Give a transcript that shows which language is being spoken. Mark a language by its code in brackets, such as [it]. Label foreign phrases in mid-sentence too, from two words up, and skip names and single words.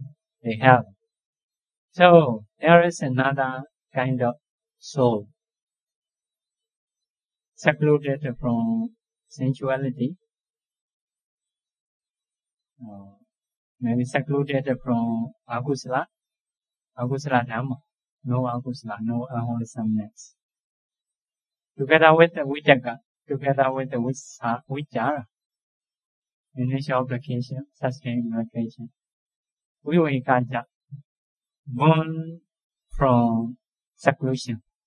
[en] They have. So there is another kind of soul, secluded from sensuality, maybe secluded from [pi] akusala dhamma, [en] no akusala, no unwholesomeness. Together with the vitaka, together with the vichara, initial application, sustained application, vivekāja, born from seclusion.